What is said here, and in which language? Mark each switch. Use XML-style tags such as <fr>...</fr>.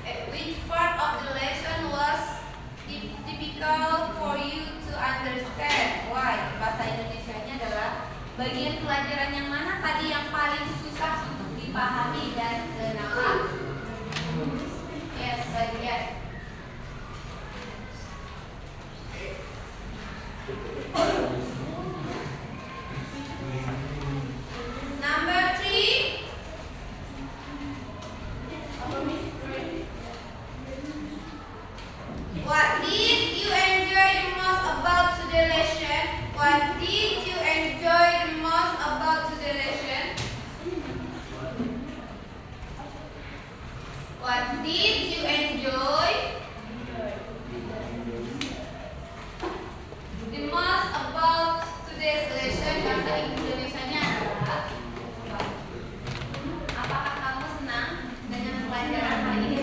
<en>Which part of the lesson was difficult for you to understand? Why?</en> <id>Bahasa Indonesianya adalah bagian pelajaran yang mana tadi yang paling susah untuk dipahami dan kenapa?</id> <en>Yes, bagian. Number three. What did you enjoy the most about today's lesson? What did you enjoy the most about today's lesson? What did you enjoy the most about today's lesson?</en> <id>Bahasa Indonesianya adalah apakah kamu senang dengan pelajaran hari ini?</id>